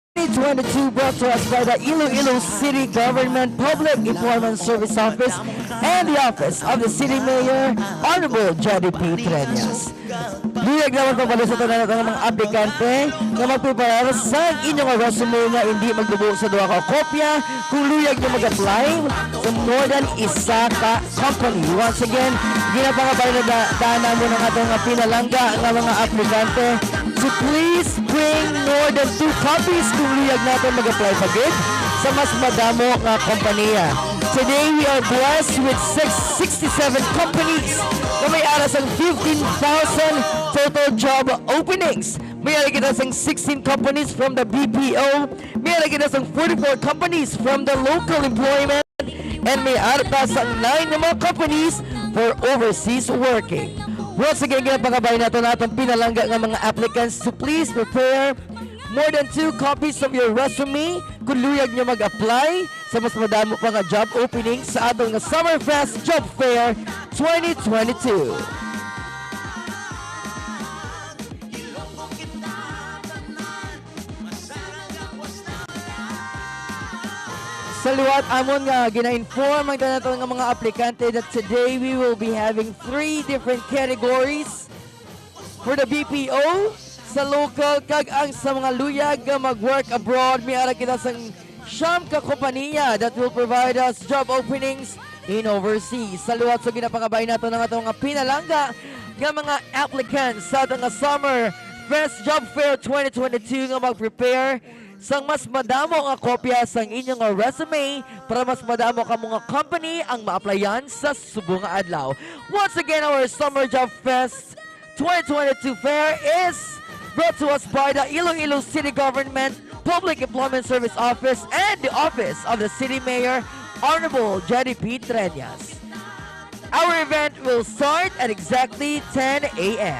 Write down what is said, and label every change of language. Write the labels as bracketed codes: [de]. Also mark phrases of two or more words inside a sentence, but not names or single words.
[en] 2022, brought to us by the Iloilo City Government Public Employment Service Office and the Office of the City Mayor, Honorable Jody P. Treñas. [hil] Luyag naman po pala sa tanan ng mga aplikante na magpiparar sa inyong resume na hindi magdubo sa duwa ka kopya kung luyag nyo mag-apply sa [en] more than [hil] isa ka company. [en] Once again, [hil] ginapangabay na daanan mo ng atong pinalangga ng mga aplikante. [en] So please bring more than 2 copies [hil] kung luyag natin mag-apply pa gid sa mas madamo nga kompanya. [en] Today we are blessed with 67 companies [hil] na may aras ang [en] 15,000 total job openings. [hil] May aras kita sang 16 [en] companies from the BPO, [hil] may aras kita sang 44 [en] companies from the local employment, and [hil] may aras ang 9 na mga [en] companies for overseas working. Once again, [hil] ginapangabay natin natong pinalangga ng mga applicants [en] to please prepare more than 2 copies of your resume [hil] kung luyag nyo mag-apply sa mas madamo pa nga [en] job opening [hil] sa atong nga Summerfest Job Fair 2022. Sa liwat amon nga gina-inform ang tanatong nga mga aplikante [en] that today we will be having 3 different categories for the BPO, [hil] sa local kag ang sa mga luyag nga mag-work abroad. May ara kita sang siyam ka kompanya [en] that will provide us job openings in overseas. [hil] Sa luwat so ginapangabay nato ng atong nga pinalangga nga mga applicants sa atong nga Summer Fest Job Fair 2022 nga mag-prepare sang mas madamo nga kopya sang inyong nga resume para mas madamo ka mga company ang ma-applyan sa subong nga adlaw. [en] Once again, our Summer Job Fest 2022 fair is brought to us by the Iloilo City Government Public Employment Service Office and the Office of the City Mayor, Honorable Jody P. Treñas. Our event will start at exactly 10 a.m.